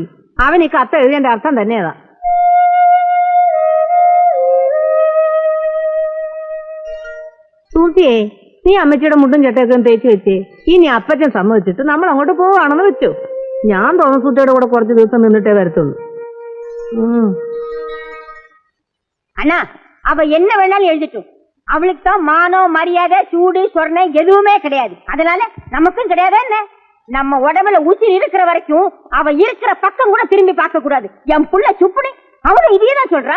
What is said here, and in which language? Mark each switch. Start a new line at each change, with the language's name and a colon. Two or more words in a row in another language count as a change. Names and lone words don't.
Malayalam: അവൻ ഈ കത്ത് എഴുതേണ്ട അർത്ഥം തന്നെയതാ. സൂസിയേ, നീ അമ്മച്ചിയുടെ മുട്ടും ചട്ടയൊക്കെ തേച്ച് വെച്ചേ. ഇനി അപ്പച്ചൻ സമ്മതിച്ചിട്ട് നമ്മൾ അങ്ങോട്ട് പോവാണെന്ന് വെച്ചു. ഞാൻ തോമസൂട്ടിയുടെ കൂടെ കുറച്ച് ദിവസം നിന്നിട്ടേ വരത്തുള്ളൂ.
Tamil: அண்ணா, அவ என்ன வேணாலும் எழுதிட்டும். அவளுக்கு தான் மானம், மரியாதை, சூடு, சொர்ணம் எதுவுமே கிடையாது. அதனால நமக்கும் கிடையாது. என்ன, நம்ம உடம்புல உசிர் இருக்கிற வரைக்கும் அவ இருக்கிற பக்கம் கூட திரும்பி பார்க்க கூடாது. என் புள்ள சுப்புனி அவனும் இதையதான் சொல்றான்.